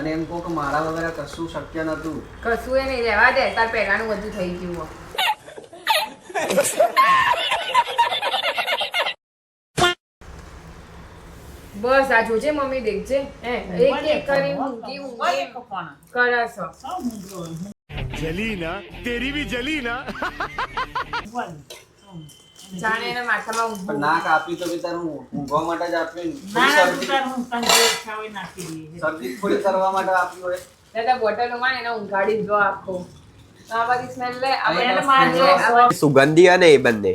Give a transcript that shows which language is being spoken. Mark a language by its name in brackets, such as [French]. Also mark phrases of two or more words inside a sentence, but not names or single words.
[Gujarati] અને એમ કહો કે મારા વગર કશું શક્ય નતું. કશું એ નહીં, રહેવા દે, તાર પહેલાનું બધું થઈ ગયું. બસ આ જોજે મમ્મી, દેખજે એક એક કરી ઊંઘી ઊંઘી કરસ. [Hindi] जली ना तेरी भी जली ना [Gujarati] જાણે એના માથામાં ઊંઘ. પણ ના કાપી તો બી તારું ઊંઘવા માટે જ આપ્યું ને. શરદી થોડી કરવા માટે આપ્યું હોય. દાદા બોટલમાં એને ઊંઘાડી જો આખો. આ બધી સ્મેલ લે. સુગંધી અને એ બંને.